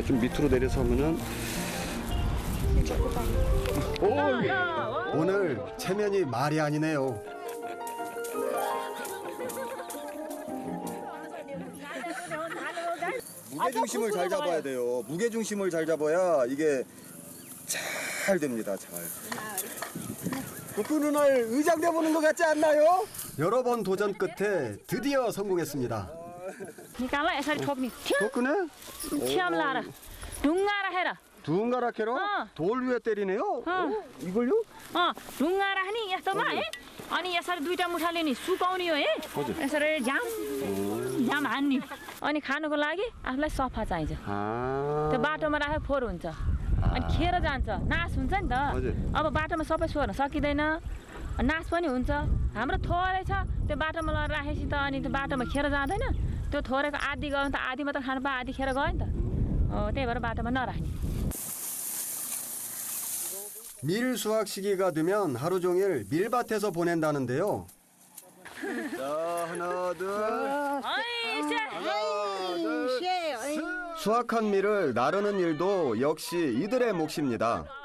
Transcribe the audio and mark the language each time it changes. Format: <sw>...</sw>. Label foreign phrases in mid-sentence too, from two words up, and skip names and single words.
<ko>좀 밑으로 내려서 하면은. 오, 오늘 체면이 말이 아니네요. 무게 중심을 잘 잡아야 돼요. 무게 중심을 잘 잡아야 이게 잘 됩니다. 잘. 국군 날 의장돼 보는 것 같지 않나요? 여러 번 도전 끝에 드디어 성공했습니다.</ko> <ne>निकाल यसरी ठोक्ने ठ्याम</ne> <ko>덕분에</ko> <ne>ठ्याम लाएर ढुङ्गाएर हेर</ne> <ko>두은가라 캐로 돌 위에 때리네요. 이걸요?</ko> <ne>ढुङ्गा राख्ने यस्तोमा है अनि यसरी दुईटा मुठाले नि सुकाउने हो है यसरी झ्याम हान्ने अनि खानुको लागि आफूलाई सफा चाहिन्छ</ne> <ko>아.</ko> <ne>त्यो बाटोमा राखेको फोहोर हुन्छ अनि खेर जान्छ नाश हुन्छ नि त हजुर। अब बाटोमा सबै सोर्न सकिँदैन नाश पनि हुन्छ हाम्रो थोरै छ त्यो बाटोमा लगेर राखेपछि त अनि त्यो बाटोमा खेर जाँदैन त्यो थोरैको आधी गयो भने त आधी मात्र खानु पायो आधी खेर गयो नि त त्यही भएर बाटोमा नराख्ने</ne> <ko>밀 수확 시기가 되면 하루 종일 밀밭에서 보낸다는데요. 자, 하나, 둘. 수확한 밀을 나르는 일도 역시 이들의 몫입니다.</ko>